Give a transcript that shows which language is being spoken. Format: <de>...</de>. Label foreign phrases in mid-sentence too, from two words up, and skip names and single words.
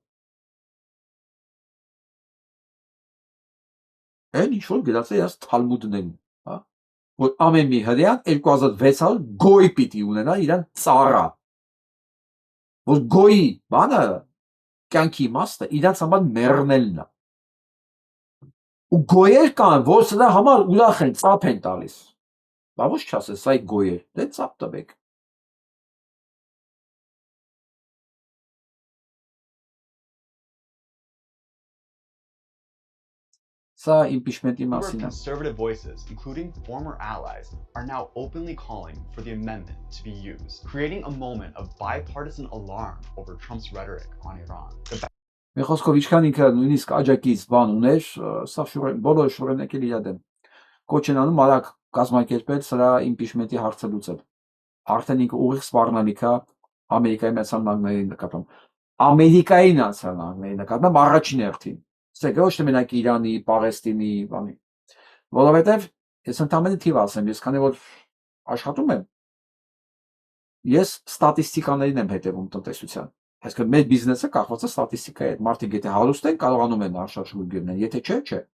<hy>Այն ինչ որ գրած է իրաց թալմուդներում, հա։ Որ ամեն մի հրեան 2600 գոյ պիտի ունենա իրան ծառա, որ գոյի բանը կյանքի իմաստը իրանց համար մեռնելն է, ու գոյեր կան, որ սրա համար ուրախ են, ծափ են տալիս, բա ոչ չասես, սա գոյեր, դե ծափ տվեք։</hy> <en>Conservative voices, including former allies, are now openly calling for the amendment to be used, creating a moment of bipartisan alarm over Trump's rhetoric on Iran.</en> <hy>Մի խոսքով ինչքան ինքը նույնիսկ աջակից բան ուներ, սա բոլորը շուրենեկել իր դեմ։ Կոչ են անում արագ կազմակերպել սրա իմպիչմենտի հարցը լուծել։ Արդեն ինքը ուղիղ սպառնալիք է Ամերիկայի Միացյալ Նահանգների նկատմամբ։ Ամերիկայի Միացյալ Նահանգների նկատմամբ առաջին հերթին։ Սա ոչ թե մենակ Իրանի, Պաղեստինի, բանի։ Որովհետև ես ընդամենը թիվ ասեմ, ես քանի որ աշխատում եմ, ես ստատիստիկաներին եմ հետևում տնտեսության։ Այսինքն մեր բիզնեսը կախված է ստատիստիկայի հետ։ Մարդիկ եթե հարուստ են, կարողանում են արշաշխուր գնել, եթե չէ։</hy>